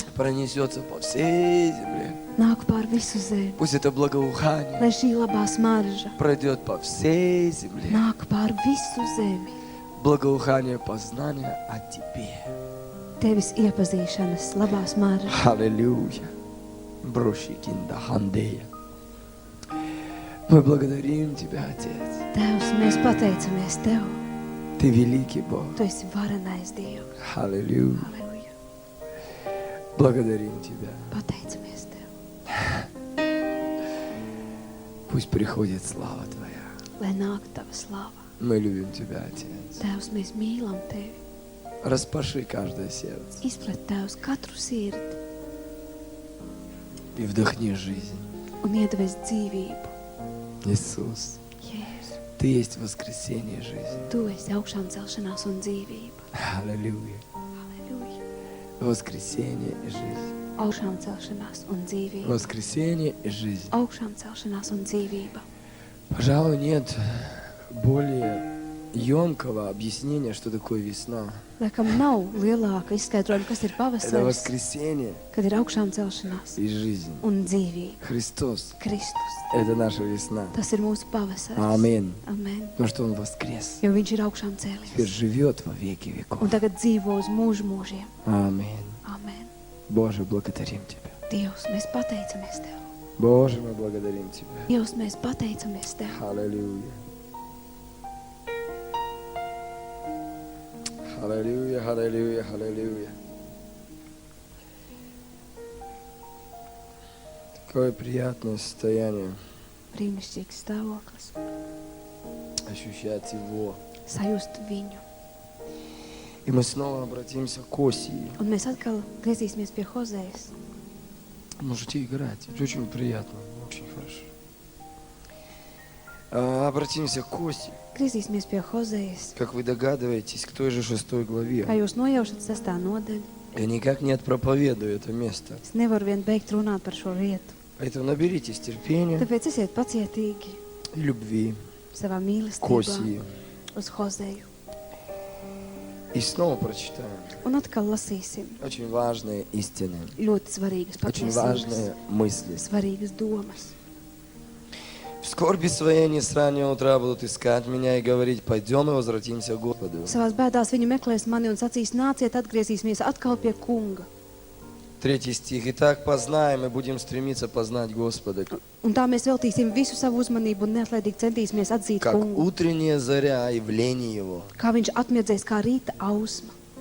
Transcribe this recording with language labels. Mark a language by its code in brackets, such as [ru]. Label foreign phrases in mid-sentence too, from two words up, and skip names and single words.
[ru] пронесется по всей земле. [lv] nāk pār visu zemi, [ru] Пусть это благоухание [lv] lai šī labā smarža [ru] пройдет по всей земле. [lv] nāk pār visu zemi. [ru] Благоухание познания о Тебе. [lv] Tevis iepazīšanas labā smarža. [ru] Аллилуйя. Брощикинда хандея. Мы благодарим Тебя, Отец. [lv] Tevs, mēs pateicamies Tev. [ru] Ты великий Бог. [lv] Tu esi varenais Dievs. [ru] Аллилуйя. [lv] Halleluja. [ru] Благодарим Тебя. [lv] Pateicamies Tev. [ru] Пусть приходит слава Твоя. [lv] Lai nāk Tava slava. [ru] Мы любим Тебя, Отец. [lv] Tēvs, mēs mīlam Tevi. [ru] Распаши каждое сердце [lv] Izplet Tevs katru sirdi [ru] и вдохни жизнь. [lv] un iedves dzīvību. [ru] Иисус, [lv] Jēzu, [ru] Ты есть воскресение жизни. [lv] Tu esi augšām celšanās un dzīvība. [ru] Аллилуйя. [lv] Halleluja. [ru] Воскресение и жизнь. [lv] Augšām celšanās un dzīvība. [ru] Воскресение и жизнь. [lv] Augšām celšanās un dzīvība. [ru] Пожалуй, нет более емкого объяснения, что такое весна. [lv] Laikam nav lielāka izskaidrojuma, kas ir [ru] Это [lv] pavasaris, [ru] воскресение [lv] kad ir augšām celšanās [ru] и жизнь. [lv] un dzīvība. [ru] Христос [lv] Kristus. – [ru] это наша весна. [lv] Tas ir mūsu pavasaris. [ru] Аминь. [lv] Amen. [ru] Потому что Он воскрес. [lv] Jo viņš ir augšām [ru] Теперь [lv] cēlies. [ru] живет во веки [lv] Un [ru] веков. [lv] tagad dzīvo uz mūžu mūžiem. [ru] Аминь. [lv] Amen. [ru] Боже, благодарим Тебя. [lv] Dievs, mēs pateicamies Tev. [ru] Боже, мы благодарим Тебя. [lv] Dievs, mēs pateicamies Tev. [ru] Аллилуйя. Аллилуйя, аллилуйя, аллилуйя. Такое приятное состояние [lv] Brīnišķīgs stāvoklis. [ru] ощущать Его. [lv] Sajust viņu. [ru] И мы снова обратимся к Осии. [lv] Un mēs atkal griezīsimies pie Hozejas. [ru] Можете играть. Это очень приятно. Очень хорошо. Обратимся к Осии. [lv] Griezīsimies pie Hozejas. [ru] Как вы догадываетесь, к той же 6 главе. [lv] Kā jūs nojaušat 6. nodaļu, [ru] Я никак не отпроповедую это место. [lv] es nevaru vien beigt runāt par šo vietu. [ru] Поэтому наберитесь терпения [lv] Tāpēc esiet pacietīgi [ru] и любви [lv] savā [ru] к [lv] mīlestībā [ru] Осии. [lv] uz Hozeju. [ru] И снова прочитаем. [lv] Un atkal lasīsim [ru] Очень важные истины. [lv] ļoti svarīgas [ru] Очень [lv] patiesības, [ru] важные мысли. [lv] svarīgas domas. [ru] В скорби своей они с раннего утра будут искать меня и говорить: пойдем и возвратимся к Господу. [lv] Savās bēdās viņi meklēs mani un sacīs: nāciet, atgriezīsimies atkal pie kunga. [ru] 3 стих. Итак, познаем и будем стремиться познать Господа, [lv] Un tā mēs veltīsim visu savu uzmanību un neatlaidīgi centīsimies atzīt [ru] как [lv] kungu. [ru] утренняя заря явление Его. [lv] Kā viņš atmiedzēs kā rīta ausma.